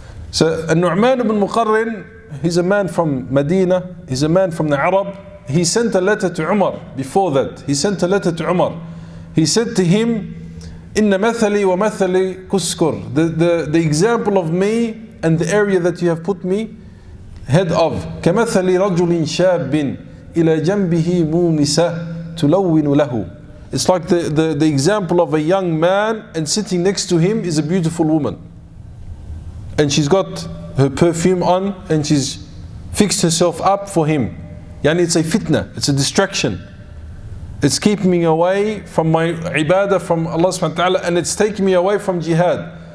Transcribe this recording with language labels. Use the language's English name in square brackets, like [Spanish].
[English] So An-Nu'man ibn Muqarrin, he's a man from Medina, he's a man from the Arab. He sent a letter to Umar. Before that, he sent a letter to Umar. He said to him, [Arabic] Inna mathali wa mathali kuskur. [English] The example of me and the area that you have put me head of. [Arabic] كمثل رجل شاب إلى جنبه مونسة تلون له. [English] It's like the example of a young man, and sitting next to him is a beautiful woman. And she's got her perfume on, and she's fixed herself up for him. Yani it's a fitna, it's a distraction. It's keeping me away from my ibadah, from Allah subhanahu wa ta'ala, and it's taking me away from jihad.